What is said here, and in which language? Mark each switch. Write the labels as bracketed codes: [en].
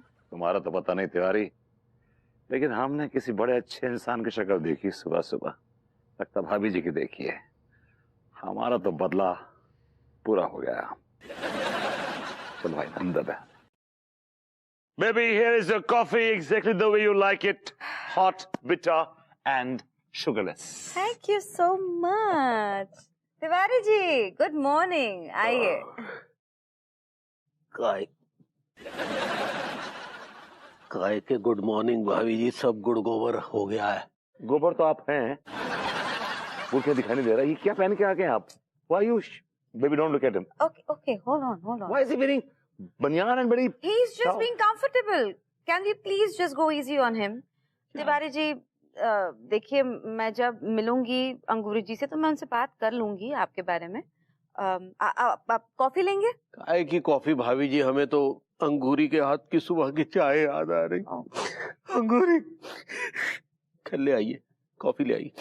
[hi] तुम्हारा तो पता नहीं तिवारी, लेकिन हमने किसी बड़े अच्छे इंसान की शक्ल देखी सुबह सुबह। लगता भाभी जी की देखी है। हमारा तो बदला पूरा हो गया। चल भाई अंदर है। [en] Baby, here is your coffee exactly the way you like it. Hot, bitter and sugarless. Thank you so much. Tiwari ji, good morning. [hi] आइए। काय के गुड मॉर्निंग भाभी जी, सब गुड़ गोबर हो गया है। गोबर तो आप हैं, वो क्या दिखाई नहीं दे रहा? ये क्या पहन के आ गए आप? [en] Why you? Baby, don't look at him. Okay, hold on. Why is he wearing banyan and very? He's just being comfortable. Can we please just go easy on him? [hi] Tiwari ji, देखिए मैं जब मिलूंगी अंगूरी जी से तो मैं उनसे बात कर लूंगी आपके बारे में। आप कॉफी लेंगे? काय की कॉफी भाभी जी, हमें तो अंगूरी के हाथ की सुबह की चाय याद आ रही। अंगूरी, कल ले आइए कॉफी, ले आइए।